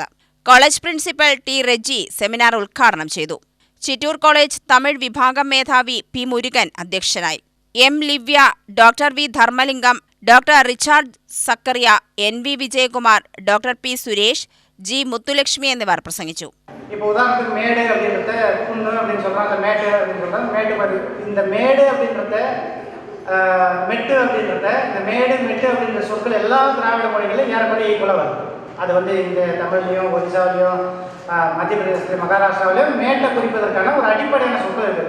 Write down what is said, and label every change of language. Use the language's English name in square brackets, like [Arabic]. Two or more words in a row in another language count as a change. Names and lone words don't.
[Malayalam] കോളേജ് പ്രിൻസിപ്പൽ ടി റെജി സെമിനാർ ഉദ്ഘാടനം ചെയ്തു. ചിറ്റൂർ കോളേജ് തമിഴ് വിഭാഗം മേധാവി പി മുരുകൻ അധ്യക്ഷനായി. എം ലിവ്യ, ഡോക്ടർ വി ധർമ്മലിംഗം, ഡോക്ടർ റിച്ചാർഡ് സക്കറിയ, എൻ വി വിജയകുമാർ, ഡോക്ടർ പി സുരേഷ്, ജി മുത്തുലക്ഷ്മി എന്നിവർ പ്രസംഗിച്ചു. [Tamil] இப்போ உதாரணத்துக்கு மேடு அப்படின்றத புண்ணு அப்படின்னு சொல்கிறாங்க. மேடு அப்படின்னு சொல்கிறாங்க. மேடு மாதிரி இந்த மேடு அப்படின்றத மெட்டு அப்படின்றத இந்த மேடு மெட்டு அப்படின்ற சொற்கள் எல்லா திராவிட மொழிகளும் ஏறக்குறைய ஈக்குவலாக வருது. அது வந்து இந்த தமிழ்லையும் ஒரிசாவிலையும் மத்திய பிரதேசத்துலையும் மகாராஷ்டிராவிலையும் மேட்டை குறிப்பதற்கான ஒரு அடிப்படையான சொற்கள் இருக்குது.